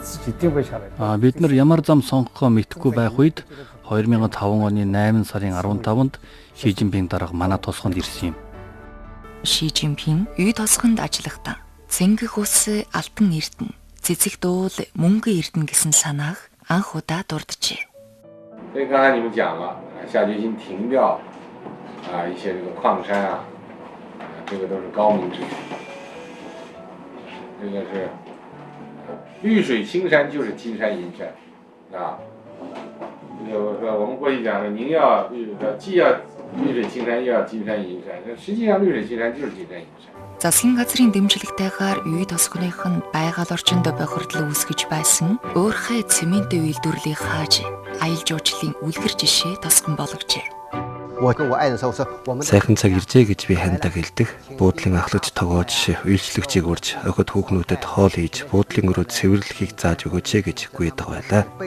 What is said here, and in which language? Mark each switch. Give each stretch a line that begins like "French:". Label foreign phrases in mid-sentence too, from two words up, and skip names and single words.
Mongolian: Бид нар ямар зам сонгохоо мэдэхгүй байх үед 2005 оны 8 сарын 15-нд Ши Жинпинг дарга манай тосгонд ирсэн юм. Ши Жинпинг үй тосгонд ажиллахдаа цэнгэх ус алтан эрдэнэ, цэцэг дуул мөнгө эрдэнэ гэсэн санааг анх удаа дурджээ.
Chinese: 一些这个矿山啊，这个都是高明之举。这个是绿水青山就是金山银山啊。就是说我们过去讲的，您要既要绿水青山，又要金山银山。实际上绿水青山就是金山银山。
Mongolian: Засгийн газрын дэмжлэгтэйгээр үй тосгоных нь байгаль орчинд бохирдол үүсгэж байсан уурхай цемент үйлдвэрлэлийг хааж аялал жуулчлалын үлгэр жишээ тосгон болгожээ. Сайхан цаг иржээ гэж би хандаа хэлдэг. Буудлын ахлагч тогоож үйлчлэгчийг урьж охид хүүхнүүдэд хоол хийж буудлын өрөө цэвэрлэхийг зааж өгөөч гэж гуйдаг байлаа.